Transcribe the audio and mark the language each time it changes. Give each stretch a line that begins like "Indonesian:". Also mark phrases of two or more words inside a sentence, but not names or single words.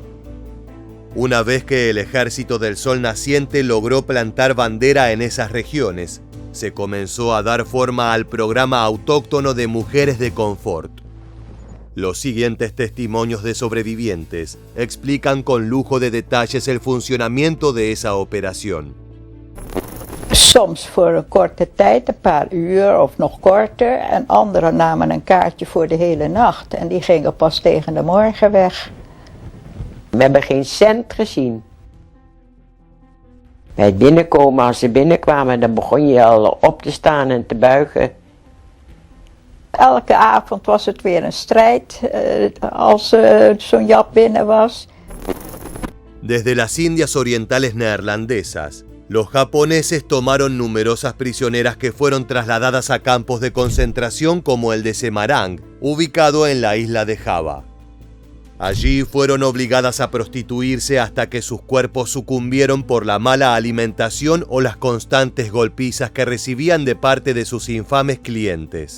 Spanish: Una vez que el Ejército del Sol Naciente logró plantar bandera en esas regiones, se comenzó a dar forma al programa autóctono de mujeres de confort. Los siguientes testimonios de sobrevivientes explican con lujo de detalles el funcionamiento de esa operación.
Dutch: Soms voor een korte tijd, een paar uur of nog korter. En anderen namen een kaartje voor de hele nacht. En die gingen pas tegen de morgen weg. We hebben geen cent gezien. Bij het binnenkomen, als ze binnenkwamen, dan begon je al op te staan en te buigen. Elke avond was het weer een strijd als zo'n Jap binnen was.
Spanish: Desde las Indias Orientales neerlandesas, los japoneses tomaron numerosas prisioneras que fueron trasladadas a campos de concentración como el de Semarang, ubicado en la isla de Java. Allí fueron obligadas a prostituirse hasta que sus cuerpos sucumbieron por la mala alimentación o las constantes golpizas que recibían de parte de sus infames clientes.